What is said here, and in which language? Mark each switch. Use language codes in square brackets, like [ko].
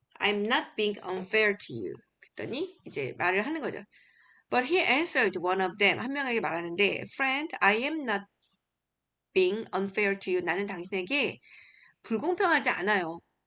[en] I'm not being unfair to you. [ko] 그랬더니 이제 말을 하는 거죠. [en] But he answered one of them. [ko] 한 명에게 말하는데 [en] Friend, I am not being unfair to you. [ko] 나는 당신에게 불공평하지 않아요.